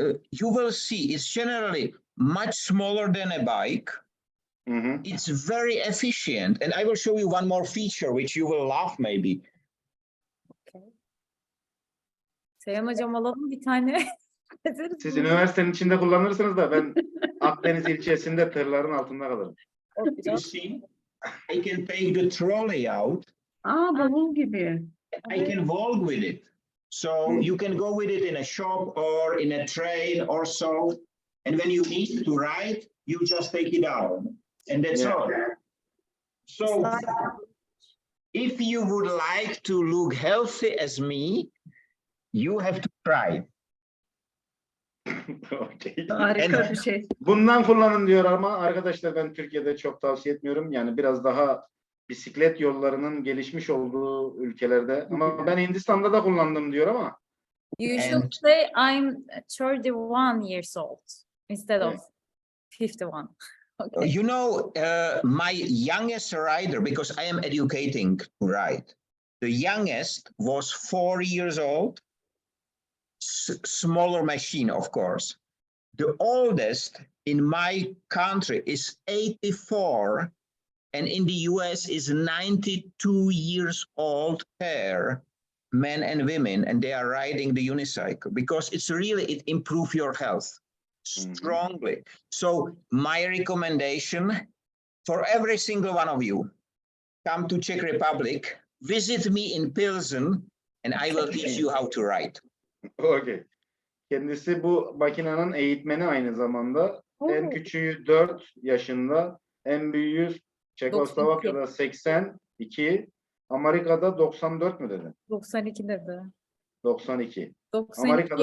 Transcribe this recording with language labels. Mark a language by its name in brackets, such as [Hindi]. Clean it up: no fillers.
[English] you will see it's generally much smaller than a bike. Mhm. It's very efficient. And I will show you one more feature, which you will love maybe. [Turkish] Seyhan hocam alalım bir tane. Siz üniversitenin içinde kullanırsınız da ben Akdeniz ilçesinde tırların altında kalırım. [English] You see, I can take the trolley out. [Turkish] Bavul gibi. [English] I can walk with it. So you can go with it in a shop or in a train or so. And when you need to ride, you just take it out. And that's all. So if you would like to look healthy as me, you have to try. Okay. [Turkish] Harika bir şey. Bundan kullanın diyor ama arkadaşlar ben Türkiye'de çok tavsiye etmiyorum. Yani biraz daha bisiklet yollarının gelişmiş olduğu ülkelerde. Ama ben Hindistan'da da kullandım diyor ama. [English] You should say I'm 31 years old instead of 51. Okay. You know, my youngest rider, because I am educating to ride, the youngest was 4 years old, smaller machine, of course. The oldest in my country is 84, and in the US is 92 years old pair, men and women, and they are riding the unicycle because it improves your health strongly. So my recommendation for every single one of you, come to Czech Republic visit me in Pilsen and I will teach you how to write. Okay. [Turkish] Kendisi bu makinenin eğitmeni aynı zamanda. En küçüğü 4 yaşında, en büyüğü Çekoslovakya'da 82, Amerika'da 94 mü dedi? 92 dedi. 92. Amerika'da